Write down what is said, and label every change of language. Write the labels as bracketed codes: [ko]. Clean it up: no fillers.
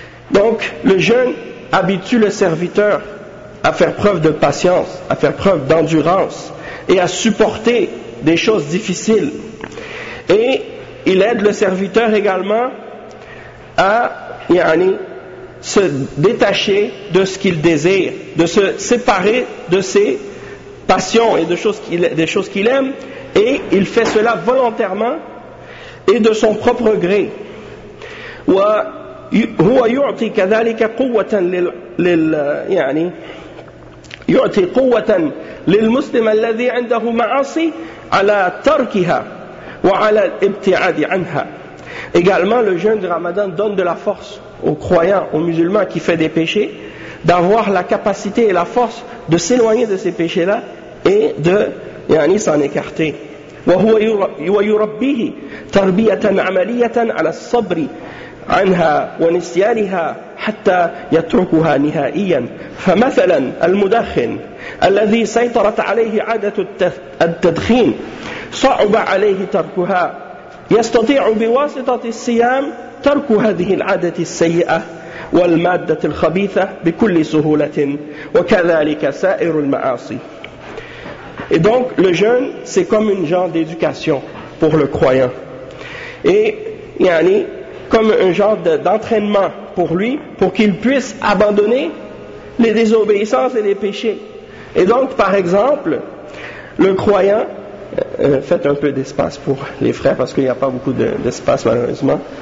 [fr] Donc le jeûne habitue le serviteur à faire preuve de patience, à faire preuve d'endurance et à supporter des choses difficiles, et il aide le serviteur également à yani, se détacher de ce qu'il désire, de se séparer de ses passions et des choses qu'il aime, et il fait cela volontairement et de son propre gré. [ar] وهو يعطي كذلك قوة لل يعني يعطي قوة للمسلم الذي عنده معاصي على تركها وعلى الابتعاد عنها. [fr] Également, le jeûne du Ramadan donne de la force aux croyants, aux musulmans qui font des péchés, d'avoir la capacité et la force de s'éloigner de ces péchés-là et de yani, s'en écarter. [ar] وَيُرَبِّهِ تَرْبِيَةً عَمَلِيَةً عَلَى الصَّبْرِ عَنْهَا وَنِسْيَانِهَا حَتَّى يَتْرُكُهَا نِهَائِيًا. فَمَثَلًا الْمُدَخِّنُ الَّذِي سَيْطَرَتْ عَلَيْهِ عَادَةُ التَّدْخِينِ صَعُبَ عَلَيْهِ تَرْكُهَا يستطيع بواسطة الصيام ترك هذه العادة السيئة والمادة الخبيثة بكل سهولة وكذلك سائر المعاصي. [fr] Et donc le jeûne, c'est comme une genre d'éducation pour le croyant, et yani, comme un genre d'entraînement pour lui, pour qu'il puisse abandonner les désobéissances et les péchés. Et donc, par exemple, le croyant, faites un peu d'espace pour les frères parce qu'il n'y a pas beaucoup d'espace malheureusement.